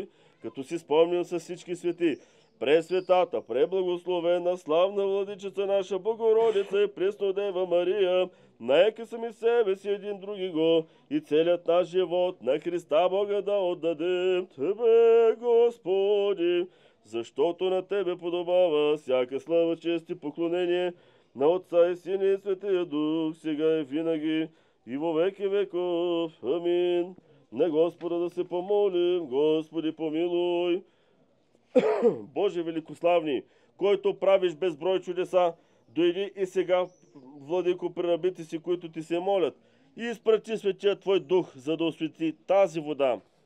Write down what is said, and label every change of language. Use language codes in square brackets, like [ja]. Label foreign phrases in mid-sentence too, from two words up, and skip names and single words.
[bg] Като си спомням с всички свети, пресветата, преблагословена, славна владичица наша Богородица и Преснодева Мария, нека сами себе си един други го и целият наш живот на Христа Бога да отдадем. Тебе, Господи, защото на Тебе подобава всяка слава, чест и поклонение на Отца и Сина и Светия Дух, сега и винаги и [cu] во веки веков. [bg] Амин. На Господа да се помолим. Господи, помилуй! Боже великославни, който правиш безброй чудеса, дойди и сега, владико, при рабите си, които ти се молят, и изпрати Светия Твой Дух, за да освети тази вода.